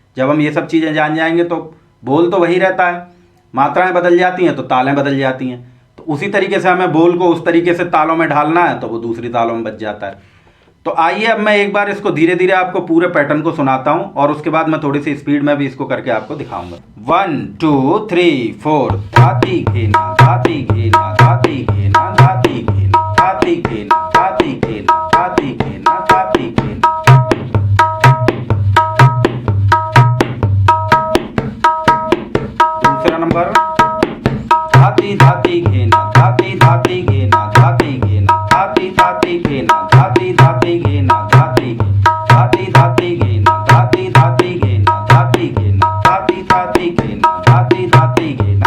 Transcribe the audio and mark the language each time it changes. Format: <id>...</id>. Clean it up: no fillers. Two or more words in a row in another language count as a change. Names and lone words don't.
<hi>जब हम ये सब चीज़ें जान जाएंगे तो बोल तो वही रहता है, मात्राएँ बदल जाती हैं तो तालें बदल जाती हैं। तो उसी तरीके से हमें बोल को उस तरीके से तालों में ढालना है तो वो दूसरी तालों में बज जाता है। तो आइए अब मैं एक बार इसको धीरे धीरे आपको पूरे पैटर्न को सुनाता हूं, और उसके बाद मैं थोड़ी सी स्पीड में भी इसको करके आपको दिखाऊंगा। 1 2 3 4 धाती घेना धाती घेना धाती घेना धाती घेना धाती घेना धाती घेना धाती घेना धाती घेना। दूसरा नंबर धाती धाती घेना धाती धाती घेना धाती घेना धाती धाती घेना धाती धाती घेना धाती धाती धाती घेना धाती धाती घेना धाती घेना धाती धाती घेना धाती धाती घेना।</hi>